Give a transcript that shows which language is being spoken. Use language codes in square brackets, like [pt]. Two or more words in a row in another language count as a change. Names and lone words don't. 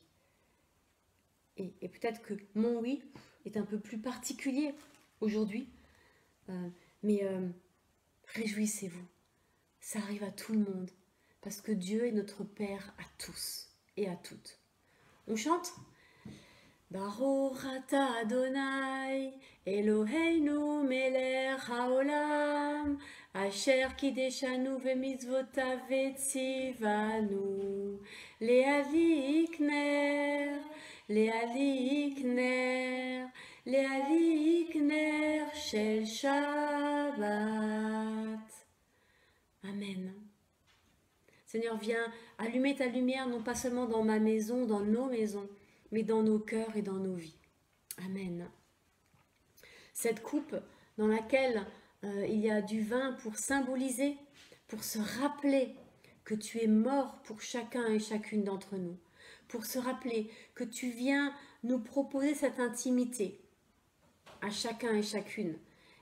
[fr] Et peut-être que mon oui est un peu plus particulier aujourd'hui, mais réjouissez-vous, ça arrive à tout le monde, parce que Dieu est notre Père à tous et à toutes. On chante? [he] ברוך אתה אדוני, אלוהינו מלך העולם, אשר קידשנו במצוותיו וציוונו, להדליק נר, להדליק נר, להדליק נר של שבת. Amen. [fr] Seigneur, viens allumer ta lumière, non pas seulement dans ma maison, dans nos maisons, mais dans nos cœurs et dans nos vies. Amen. Cette coupe dans laquelle il y a du vin pour symboliser, pour se rappeler que tu es mort pour chacun et chacune d'entre nous, pour se rappeler que tu viens nous proposer cette intimité à chacun et chacune.